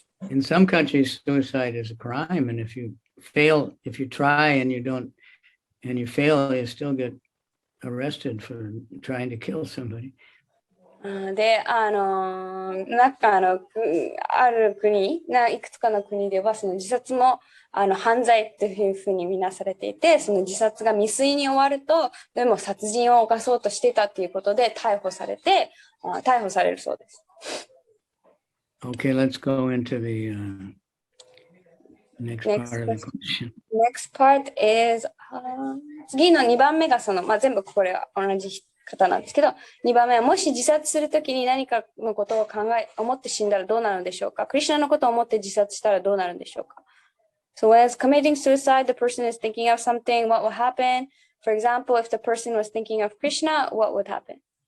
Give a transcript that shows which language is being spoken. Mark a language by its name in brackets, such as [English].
[English] In some countries, suicide is a crime, and if you try and you fail, you still get arrested for trying to kill somebody. [Japanese] で、なんかある国、いくつかの国では、その自殺も犯罪というふうに見なされていて、その自殺が未遂に終わると、でも殺人を犯そうとしていたということで逮捕されるそうです。 [English] Okay, let's go into the next part of the question. Next part is [Japanese] 次の2番目が全部これは同じ方なんですけど、2番目はもし自殺するときに何かのことを思って死んだらどうなるのでしょうか。クリシュナのことを思って自殺したらどうなるんでしょうか。 [English] So as committing suicide, the person is thinking of something, what will happen? For example, if the person was thinking of Krishna, what would happen?